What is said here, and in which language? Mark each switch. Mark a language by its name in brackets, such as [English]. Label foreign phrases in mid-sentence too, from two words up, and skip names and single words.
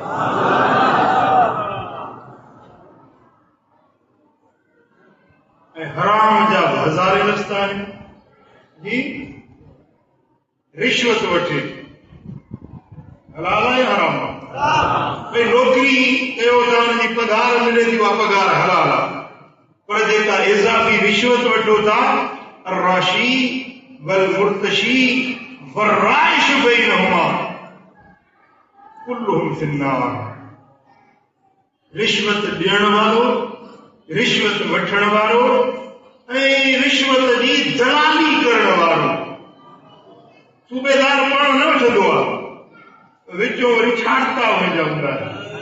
[Sindhi] ऐं हराम जा हज़ारे रस्ता आहिनि. जी, रिश्वत वठे हलाल आहे हराम आहे. भई नौकरी कयो त हुनजी पघार मिले थी, उहा पघार हलाल आहे, पर जेका इज़ाफ़ी रिश्वत वठो था, [Arabic] الراشي والمرتشي والرائش بينهما كلهم في النار. [Sindhi] रिश्वत ॾियण वारो, रिश्वत वठण वारो ऐं रिश्वत जी दलाली करण वारो. सूबेदार पाण न वठंदो आहे, विचो वरी छाटता हुनजा हूंदा आहिनि.